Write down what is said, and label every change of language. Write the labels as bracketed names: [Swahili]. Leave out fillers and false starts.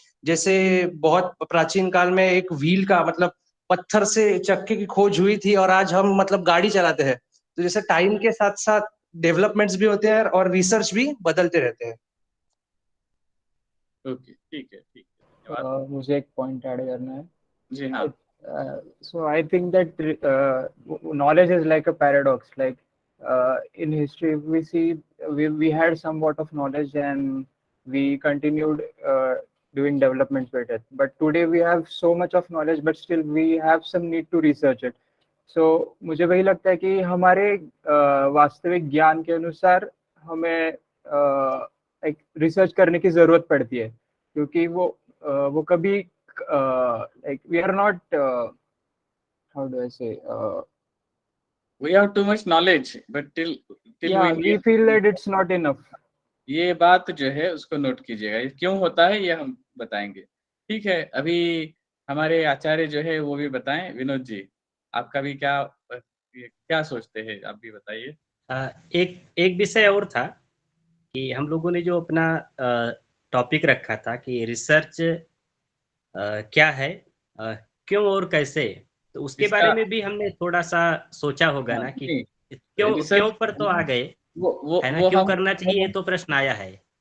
[Hindi] जैसे बहुत प्राचीन काल में एक व्हील का मतलब पत्थर से चक्के की खोज हुई थी, और आज हम मतलब गाड़ी चलाते हैं। तो जैसे टाइम के साथ साथ डेवलपमेंट्स भी होते हैं और रिसर्च भी बदलते रहते हैं। ओके, ठीक है, ठीक है, धन्यवाद। मुझे एक पॉइंट ऐड करना है। जी हाँ। [English] So I think that knowledge is like a paradox. Like in history, we see we had somewhat of knowledge and we continued doing developments with it. But today we have so much of knowledge, but still we have some need to research it. [Hindi] So मुझे वही लगता है कि हमारे वास्तविक ज्ञान के अनुसार हमें एक रिसर्च करने की जरूरत पड़ती है, क्योंकि वो कभी [English] like we are not how do I say we have too much knowledge but till yeah we feel that it's not enough. [Hindi] ये बात जो है उसको नोट कीजिएगा, ये क्यों होता है ये हम बताएंगे। ठीक है, अभी हमारे आचार्य जो है वो भी बताएं। विनोद जी, आपका भी क्या सोचते हैं, आप भी बताइए। एक विषय और था कि हम लोगों ने जो अपना टॉपिक रखा था कि रिसर्च क्या है, क्यों और कैसे, तो उसके बारे में भी हमने थोड़ा सा सोचा होगा ना कि क्यों पर तो आ गए, है ना, क्यों करना चाहिए, तो प्रश्न आया है।